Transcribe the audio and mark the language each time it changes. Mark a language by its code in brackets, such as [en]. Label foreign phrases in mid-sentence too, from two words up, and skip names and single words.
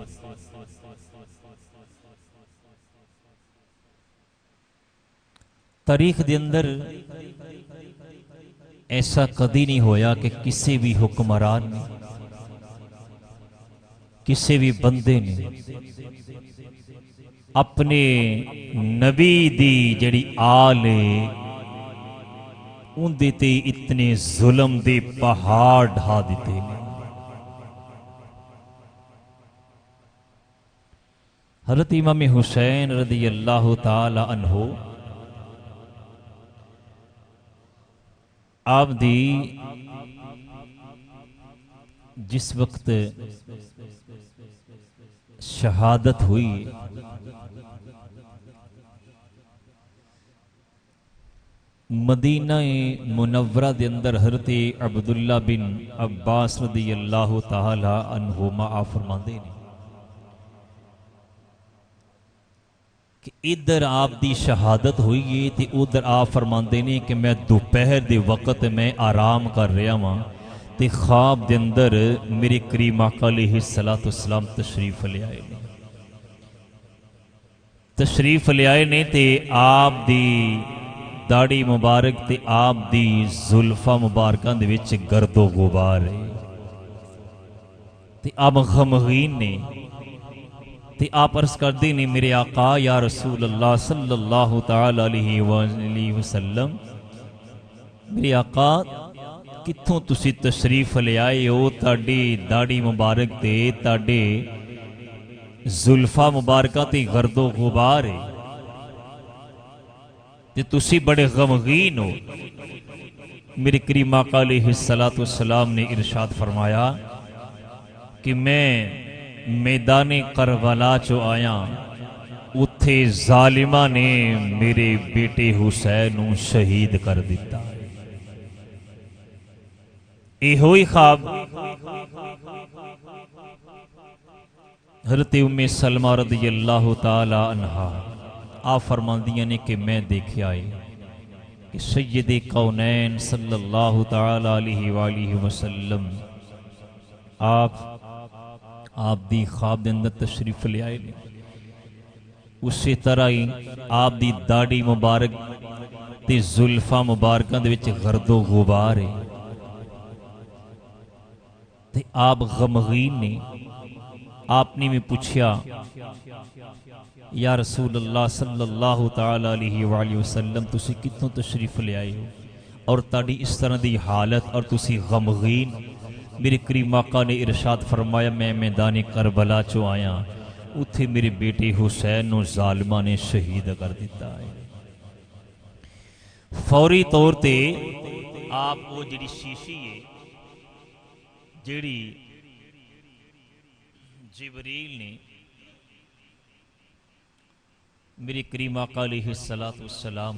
[pa] تاریخ دے اندر ایسا کدی نہیں ہویا کہ کسی بھی حکمران نے، کسی بھی بندے نے اپنے نبی دی جہڑی آل اوندے تے اتنے ظلم دے پہاڑ ڈھا دتے نے. [ar] حضرت امام حسين رضي الله تعالى عنه [pa] آپ دی جس وقت شہادت ہوئی مدینہ منورہ دے اندر حضرت عبداللہ بن عباس [ar] رضي الله تعالى عنهما [pa] آپ فرماندے نے [ur] کہ ادھر آپ دی شہادت ہوئی ہے تو ادھر آپ فرماتے نے کہ میں دوپہر کے وقت میں آرام کر رہا وہاں تو خواب کے اندر میرے کریم آقا [ar] عليه الصلاة والسلام [ur] تشریف لے آئے نے. [pa] تشریف لے آئے نے تے آپ دی داڑھی مبارک تے آپ دی زلفاں مبارکاں دے وچ گرد و غبار ہے. تے آپ غمگین نے تے آپ عرض کرتے نے میرے آقا [ar] يا رسول الله صلى الله تعالى عليه وسلم, [pa] میرے آقا کتھوں تسی تشریف لے آئے ہو? تہاڈی داڑھی مبارک تے تہاڈے زلفاں مبارکاں تے گرد و غبار ہے تے تسی بڑے غمگین ہو. میرے کریم آقا [ar] عليه الصلاة والسلام [pa] نے ارشاد فرمایا کہ میں میدانِ کربلا چوں آیا، اوتھے ظالماں نے میرے بیٹے حسین نوں شہید کر دتا. ایہو ہی خواب حضرت ام سلمہ [ar] رضي الله تعالى عنها [pa] آپ فرماندیاں نے کہ میں دیکھا ہے کہ سیدِ کونین [ar] صلى الله تعالى عليه وسلم [pa] آپ دی خواب دے اندر تشریف لے آئے نے. اوسی طرح ہی آپ دی داڑھی مبارک تے زلفاں مبارکاں دے وچ گرد و غبار ہے تے آپ غمگین نے. آپ نے بھی پوچھا [ar] يا رسول الله صلى الله تعالى عليه وسلم [pa] تسی کتھوں تشریف لے آئے ہو اور تہاڈی اس طرح کی حالت اور تسی غمگین? میرے کریم آقا نے ارشاد فرمایا میں میدان کربلا چوں آیا، اوتھے میرے بیٹے حسین نوں ظالماں نے شہید کر دتا ہے. فوری طور تے آپ وہ جہڑی شیشی ہے جہڑی جبریل نے میرے کریم آقا [ar] عليه الصلاة والسلام